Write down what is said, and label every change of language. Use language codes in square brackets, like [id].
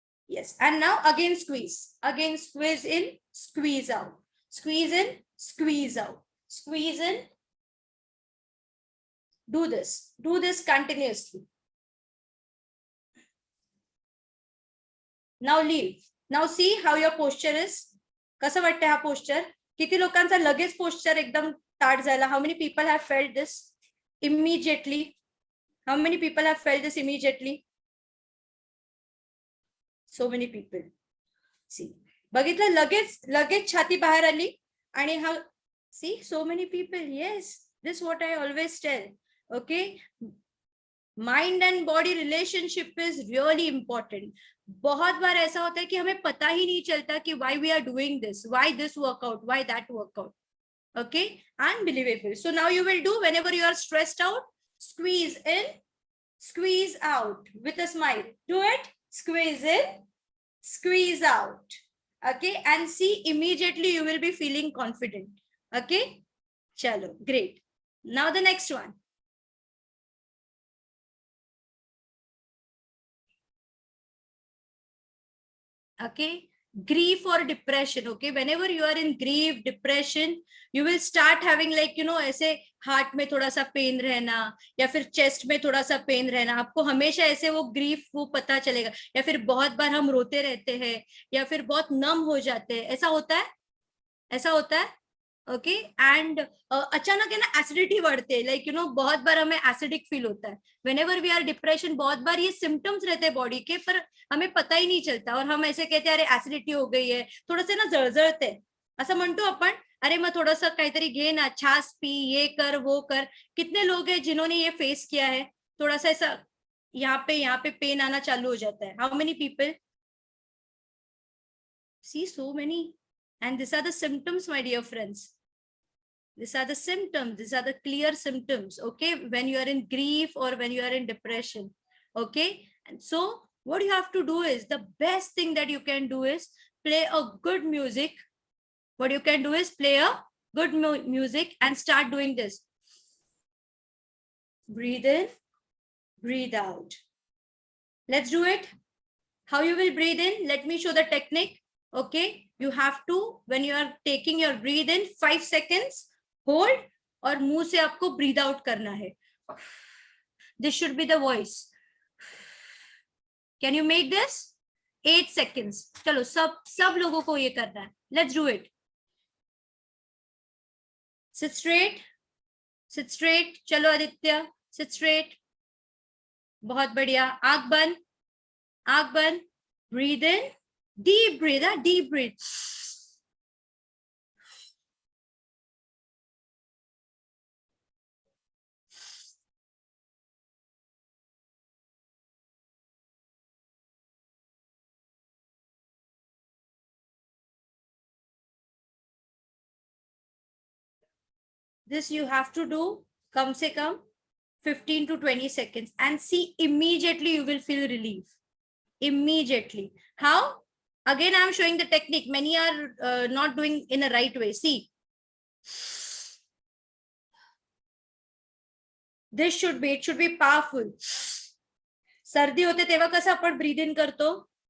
[en] Yes, and now again squeeze. Again squeeze in, squeeze out. Squeeze in, squeeze out. Squeeze in. Do this continuously. Now leave. Now see how your posture is. [mr] कसं वाटतं हा posture? किती लोकांचा लगेच posture एकदम ताट झाला? [en] How many people have felt this immediately? How many people have felt this immediately? So many people. [mr] See, बघितलं, लगेच छाती बाहेर आली आणि हा. [en] See, so many people. Yes, this is what I always tell. Okay, mind and body relationship is really important. [hi] बहुत बार ऐसा होता है कि हमें पता ही नहीं चलता कि [en] why we are doing this, why this workout, why that workout. Okay, unbelievable. So now you will do, whenever you are stressed out, squeeze in, squeeze out with a smile. Do it. Squeeze in, squeeze out. Okay, and see, immediately you will be feeling confident. Okay, chalo, great. Now the next one. Okay, grief or depression. Okay, whenever you are in grief, depression, you will start having like [hi] ऐसे heart में थोड़ा सा pen रहना, या फिर chest में थोड़ा सा पेन रहना. आपको हमेशा ऐसे वो ग्रीफ वो पता चलेगा. या फिर बहुत बार हम रोते रहते हैं, या फिर बहुत नम हो जाते हैं. ऐसा होता है, ऐसा होता है. ओके, एंड अचानक है ना एसिडिटी बढ़ते हैं. लाइक बहुत बार हमें एसिडिक फील होता है [en] Whenever we are depression. [hi] बहुत बार ये सिम्टम्स रहते हैं बॉडी के, पर हमें पता ही नहीं चलता, और हम ऐसे कहते हैं अरे एसिडिटी हो गई है, [mr] थोडंसं ना जळजळते, असं म्हणतो आपण. [hi] अरे मग थोडंसं काहीतरी घे ना, छास पी, ये कर वो कर. कितने लोग हैं जिन्होंने ये फेस किया है? थोड़ा सा ऐसा यहाँ पे पेन आना चालू हो जाता है. [en] How many people see? So many. And these are the symptoms, my dear friends. These are the symptoms. These are the clear symptoms. Okay, when you are in grief or when you are in depression. Okay, and so what you have to do is, the best thing that you can do is play a good music. What you can do is play a good music and start doing this. Breathe in, breathe out. Let's do it. How you will breathe in? Let me show the technique. Okay, you have to, when you are taking your breathe in, 5 seconds hold, [hi] और मुंह से आपको breathe out करना है. [en] This should be the voice. Can you make this? 8 seconds. [hi] चलो सब लोगों को ये करना है. [en] Let's do it. Sit straight. Sit straight. चलो Aditya, sit straight. [hi] बहुत बढ़िया. आंख बंद, आंख बंद. [en] Breathe in. Deep breathe, deep breathe. This you have to do [hi] कम से कम [en] 15 to 20 seconds, and see, immediately you will feel relief. Immediately. How? Again, I am showing the technique. Many are not doing in a right way. See, this should be, it should be powerful. [mr] सर्दी होते तेव्हा कसं आपण breathe in करतो?